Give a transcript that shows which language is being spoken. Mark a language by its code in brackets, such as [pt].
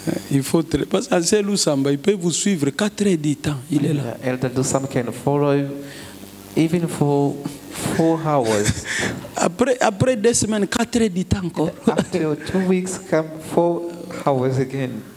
[fr] Il faut parce que l'ancien Lusamba, il peut vous suivre 4 heures du temps. Il est là. [en] Elder Lusamba can follow you even for 4 hours. [fr] Après 2 semaines, 4 heures du temps encore. [en] After 2 weeks, come 4 hours again.